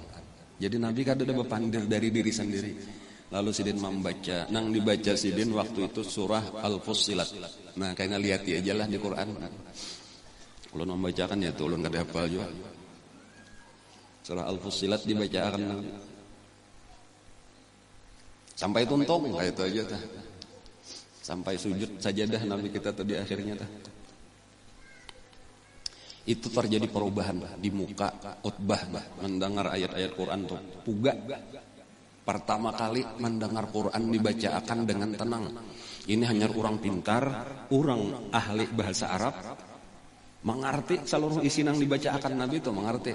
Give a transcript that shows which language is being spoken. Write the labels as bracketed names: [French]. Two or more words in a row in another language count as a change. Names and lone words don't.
[Banjar] Jadi Nabi kan ada berpandir dari diri sendiri. Lalu sidin membaca, nang dibaca sidin waktu itu surah Al-Fussilat. Nah, kayaknya lihat aja lah di Quran. Kalau membacakan ya tulun kada hafal juga. Surah Al-Fussilat dibacakan sampai tuntung kayak itu aja tah. Sampai sujud sajadah Nabi kita tadi akhirnya tah. Itu terjadi perubahan di muka Utbah mendengar ayat-ayat Quran tuh. Puga pertama kali mendengar Quran dibacakan dengan tenang. Ini hanya orang pintar, orang ahli bahasa Arab, mengerti seluruh isi yang dibacakan Nabi itu, mengerti.